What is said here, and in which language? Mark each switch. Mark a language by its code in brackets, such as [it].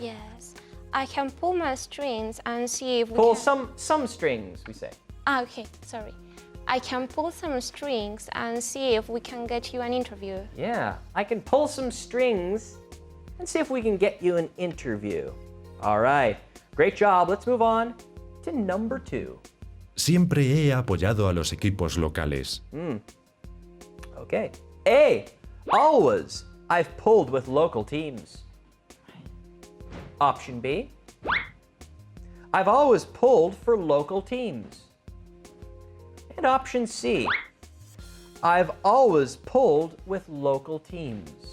[en] Yes. I can pull my strings and see if we Pull can... some strings, we say. Okay, sorry. I can pull some strings and see if we can get you an interview. Yeah, I can pull some strings and see if we can get you an interview. All right, great job. Let's move on to number 2. [es] Siempre he apoyado a los equipos locales. [en] Okay. A, always I've pulled with local teams. Option B, I've always pulled for local teams. And option C, I've always pulled with local teams.